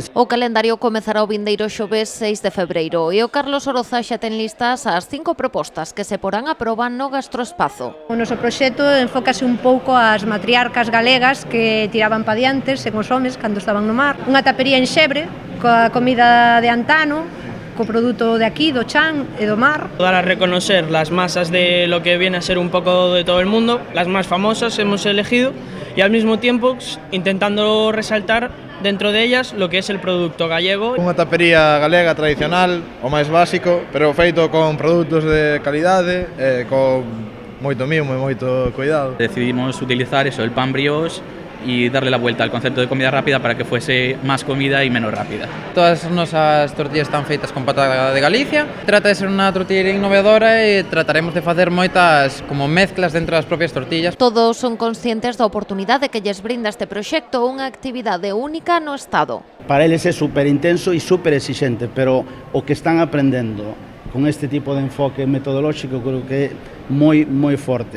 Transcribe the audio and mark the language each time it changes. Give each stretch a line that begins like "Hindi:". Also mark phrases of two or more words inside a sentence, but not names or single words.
Galician: O calendario comezará o vindeiro xoves 6 de febreiro e o Carlos Oroza xa ten listas as 5 propostas que se porán a proba no gastroespazo. O noso proxecto enfócase un pouco ás matriarcas galegas que tiraban pa diante sen os homes cando estaban no mar. Unha tapería en Xebre, coa comida de antano, co produto de aquí, do chan e do mar.
Spanish: Dar a reconocer las masas de lo que viene a ser un poco de todo el mundo, las más famosas hemos elegido, y al mismo tiempo intentando resaltar dentro de ellas lo que es el producto gallego.
Galician: Unha tapería galega tradicional, o máis básico, pero feito con produtos de calidade, con moito mimo e moito cuidado.
Spanish: Decidimos utilizar el pan brioche y darle la vuelta al concepto de comida rápida para que fuese más comida y menos rápida.
Galician: Todas as nosas tortillas están feitas con patata de Galicia. Trata de ser unha tortillería innovadora e trataremos de facer moitas como mezclas dentro das propias tortillas. Todos son conscientes da oportunidade que lles brinda este proxecto, unha actividade única no Estado. Para eles é super intenso e super exixente, pero o que están aprendendo con este tipo de enfoque metodolóxico creo que é moi forte.